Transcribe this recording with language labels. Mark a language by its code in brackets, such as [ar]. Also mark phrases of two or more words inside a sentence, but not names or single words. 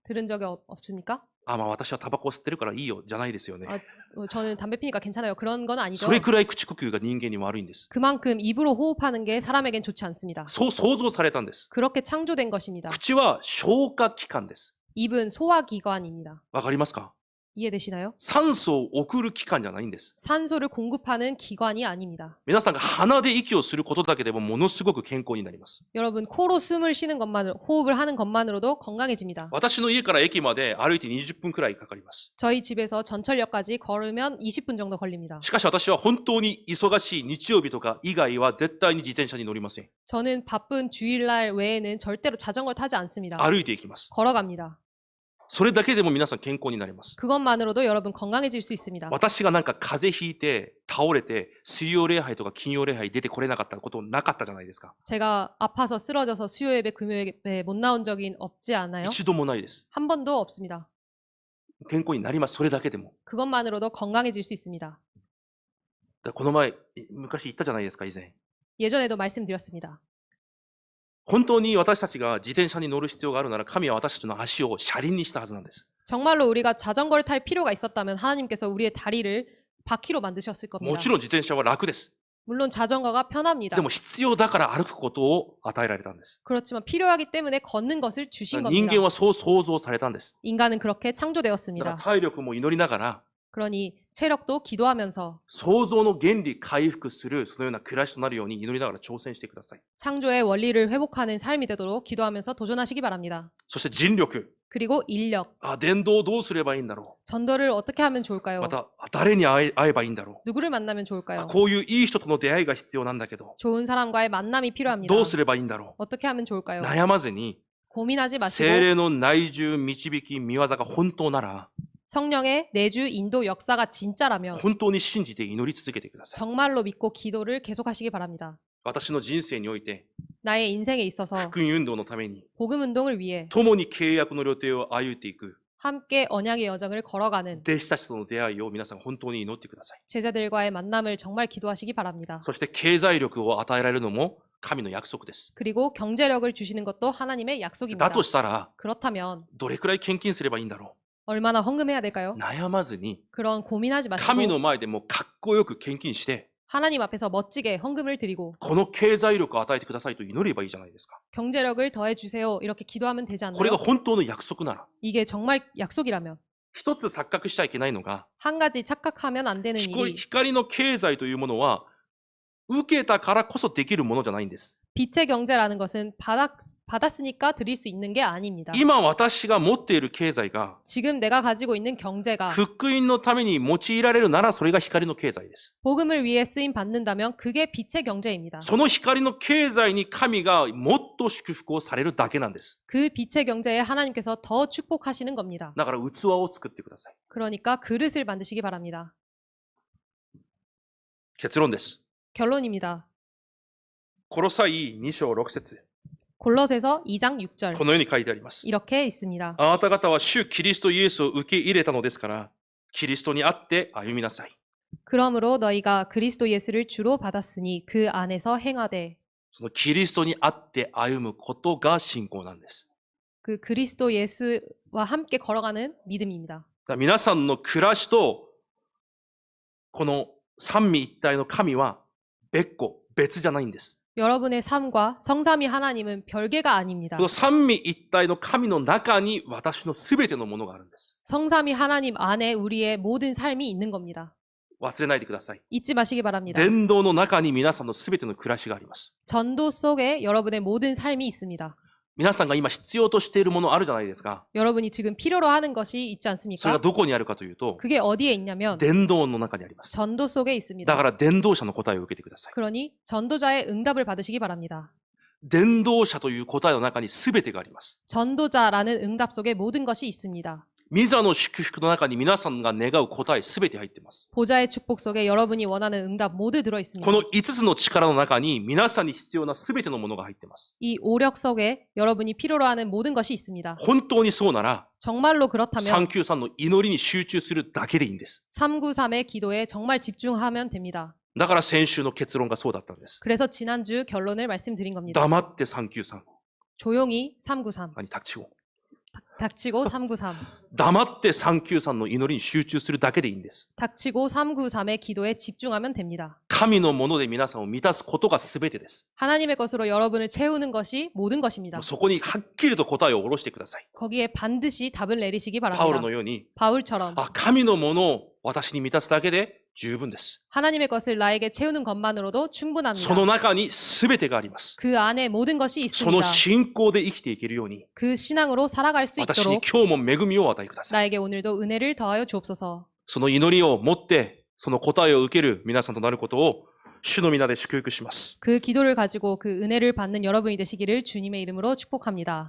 [ko] 들은 적이 없습니까? [ja] まあ私はタバコを吸ってるからいいよじゃないですよね。 [ko] 저는 담배 피니까 괜찮아요. 그런 건 아니죠. [ja] それくらい口呼吸が人間に悪いんです。 [ko] 그만큼 입으로 호흡하는 게 사람에겐 좋지 않습니다. [ja] そう想像されたんです。 [ko] 그렇게 창조된 것입니다. [ja] 口は消化器官です。 [ko] 입은 소화기관입니다. [ja] わかりますか？ [ko] 이해되시나요? [ja] 酸素を送る器官じゃないんです。 [ko] 산소를 공급하는 기관이 아닙니다. [ja] 皆さんが鼻で息をすることだけでもものすごく健康になります。 [ko] 여러분 코로 숨을 쉬는 것만으로 호흡을 하는 것만으로도 건강해집니다. [ja] 私の家から駅まで歩いて20分くらいかかります。 [ko] 저희 집에서 전철역까지 걸으면 20분 정도 걸립니다. [ja] しかし私は本当に忙しい日曜日とか以外は絶対に自転車に乗りません。 [ko] 저는 바쁜 주일날 외에는 절대로 자전거를 타지 않습니다. [ja] 歩いていきます。 [ko] 걸어갑니다. [ja] それだけでも皆さん健康になります。 [ko] 그것만으로도 여러분 건강해질 수 있습니다. [ja] 私がなんか風邪ひいて倒れて水曜礼拝とか金曜礼拝出てこれなかったことなかったじゃないですか。 [ko] 제가 아파서 쓰러져서 수요 예배 금요 예배 못 나온 적이 없지 않아요? [ja] 一度もないです。 [ko] 한 번도 없습니다. [ja] 健康になります。それだけでも。 [ko] 그것만으로도 건강해질 수 있습니다. [ja] だからこの前、昔言ったじゃないですか、以前。 [ko] 예전에도 말씀드렸습니다. [ja] 本当に私たちが自転車に乗る必要があるなら神は私たちの足を車輪にしたはずなんです。 [ko] 정말로 우리가 자전거를 탈 필요가 있었다면 하나님께서 우리의 다리를 바퀴로 만드셨을 [ja] も [ko] 겁니다. [ja] ちろん自転車は楽です。 [ko] 물론 자전거가 편합니다. [ja] でも必要だから歩くことを与えられたんです。 [ko] 그렇지만 필요하기 때문에 걷는 것을 주신 [ja] 人 [ko] 겁니다. [ja] 間はそう創造されたんです。 [ko] 인간은 그렇게 [ja] だから [ko] 창조되었습니다. [ja] 体力も祈りながら、 [ko] 그러니 체력도 기도하면서 [ja] 創造の原理回復するそのような暮らしとなるように祈りながら挑戦してください。 [ko] 창조의 원리를 회복하는 삶이 되도록 기도하면서 도전하시기 바랍니다. [ja] そして人力。 [ko] 그리고 인력, [ja] 伝道をどうすればいいんだろ [ko] 전도를 어떻게 하면 [ja] う。 [ko] 좋을까요? [ja] また、誰に会えばいいんだろ [ko] 누구를 만나면 [ja] う。 [ko] 좋을까요? [ja] こういういい人との出会いが必要なんだけど、 [ko] 좋은 사람과의 만남이 필요합니다. [ja] どうすればいいんだろ [ko] 어떻게 하면 [ja] う。 [ko] 좋을까요? [ja] 悩まずに、 [ko] 고민하지 마시고 [ja] 精霊の内住、導き、見業が本当なら、 [ko] 성령의 내주 인도 역사가 진짜라면 [ja] 本当に信じて祈り続けてください。 [ko] 정말로 믿고 기도를 계속하시기 바랍니다. [ja] 私の人生において、 [ko] 나의 인생에 있어서 [ja] 福音運動のために、 [ko] 복음 운동을 위해 [ja] 共に契約の予定を歩いていく、 [ko] 함께 언약의 여정을 걸어가는 [ja] 弟子たちとの出会いを皆さん本当に祈ってください。 [ko] 제자들과의 만남을 정말 기도하시기 바랍니다. [ja] そして経済力を与えられるのも神の約束です。 [ko] 그리고 경제력을 주시는 것도 하나님의 약속입니다. [ja] だとしたら、 [ko] 그렇다면 [ja] どれくらい献金すればいいんだろ [ko] 얼마나 헌금해야 될까요? [ja] う。悩まずに、 [ko] 그런 고민하지 [ja] 神 [ko] 마시고 [ja] の前でもうかっこよく献金して、 [ko] 하나님 앞에서 멋지게 헌금을 드리고 [ja] この経済力を与えてくださいと祈ればいいじゃないですか。 [ko] 경제력을 더해 주세요. 이렇게 기도하면 되지 [ja] これが [ko] 않나요? [ja] 本当の約束なら、 [ko] 이게 정말 약속이라면 [ja] 一つ錯覚しちゃいけないのが、 [ko] 한 가지 착각하면 안 되는 일이 [ja] 光の経済というものは、受けたからこそできるものじゃないんです。 [ko] 빛의 경제라는 것은 받았으니까 드릴 수 있는 게 아닙니다. [ja] 今私が持っている経済が、 [ko] 지금 내가 가지고 있는 경제가 [ja] 福音のために用いられるならそれが光の経済です。 [ko] 복음을 위해 쓰임 받는다면 그게 빛의 경제입니다. [ja] その光の経済に神がもっと祝福をされるだけなんです。 [ko] 그 빛의 경제에 하나님께서 더 축복하시는 겁니다. [ja] だから器を作ってください。 [ko] 그러니까 그릇을 만드시기 바랍니다. [ja] 結論です。 [ko] 결론입니다. [ja] コロサイ2章6節 [ko] 골로새서 2장 6절 [ja] このように書いてあります。 [ko] 이렇게 있습니다. [ja] あなた方は主キリストイエスを受け入れたのですから、キリストにあって歩みなさい。 [ko] 그러므로 너희가 그리스도 예수를 주로 받았으니 그 안에서 행하되 [ja] そのキリストにあって歩むことが信仰なんです。 [ko] 그 그리스도 예수와 함께 걸어가는 믿음입니다. [ja] だから皆さんの暮らしと、この三位一体の神は別じゃないんです。 [ko] 여러분의 삶과 성삼위 하나님은 별개가 아닙니다. [ja] この三位一体の神の中に私のすべてのものがあるんです。 [ko] 성삼위 하나님 안에 우리의 모든 삶이 있는 겁니다. [ja] 忘れないでください。 [ko] 잊지 마시기 바랍니다. [ja] 伝道の中に皆さんのすべての暮らしがあります。 [ko] 전도 속에 여러분의 모든 삶이 있습니다. [ja] 皆さんが今必要としているものあるじゃないですか。 [ko] 여러분이 지금 필요로 하는 것이 있지 [ja] それが [ko] 않습니까? [ja] どこにあるかというと、 [ko] 그게 어디에 있냐면 [ja] 伝道の中にあります。 [ko] 전도 속에 [ja] だ [ko] 있습니다. [ja] から伝道者の答えを受けてください。 [ko] 그러니 전도자의 응답을 받으시기 바랍니다. [ja] 伝道者という答えの中に全てがあります。 [ko] 전도자라는 응답 속에 모든 것이 있습니다. [ja] 御座の祝福の中に皆さんが願う答え全て入っています。 [ko] 보좌의 축복 속에 여러분이 원하는 응답 모두 들어 [ja] こ [ko] 있습니다. [ja] の5つの力の中に皆さんに必要な全てのものが入っています。 [ko] 이 오력 속에 여러분이 필요로 하는 모든 것이 있습니다. [ja] 本当にそうなら、 [ko] 정말로 그렇다면 [ja] 393 の祈りに集中するだけでいいんです。 [ko] 393의 기도에 정말 집중하면 됩니다. [ja] だから先週の結論がそうだったんです。 [ko] 그래서 지난주 결론을 말씀드린 겁니다. [ja] 黙って393。 [ko] 조용히 393. 아니, 닥치고. 닥치고 393. [ja] 黙って393の祈りに集中するだけでいいんです。 [ko] 닥치고 393의 기도에 집중하면 됩니다. [ja] 神のもので皆さんを満たすことが全てです。 [ko] 하나님의 것으로 여러분을 채우는 것이 모든 것입니다. [ja] そこにはっきりと答えを下ろしてください。 [ko] 거기에 반드시 답을 내리시기 [ja] パウロ [ko] 바랍니다. [ja] のように、 [ko] 바울처럼 [ja] 神のものを私に満たすだけで十分です。 [ko] 하나님의 것을 나에게 채우는 것만으로도 충분합니다. [ja] その中に全てがあります。 [ko] 그 안에 모든 것이 [ja] その [ko] 있습니다. [ja] 信仰で生きていけるように、 [ko] 그 신앙으로 살아갈 수 [ja] 私に [ko] 있도록 [ja] 今日も恵みをお与えください。 [ko] 나에게 오늘도 은혜를 더하여 주옵소서. [ja] その祈りを持って、その答えを受ける皆さんとなることを、主の皆で祝福します。 [ko] 그 기도를 가지고 그 은혜를 받는 여러분이 되시기를 주님의 이름으로 축복합니다.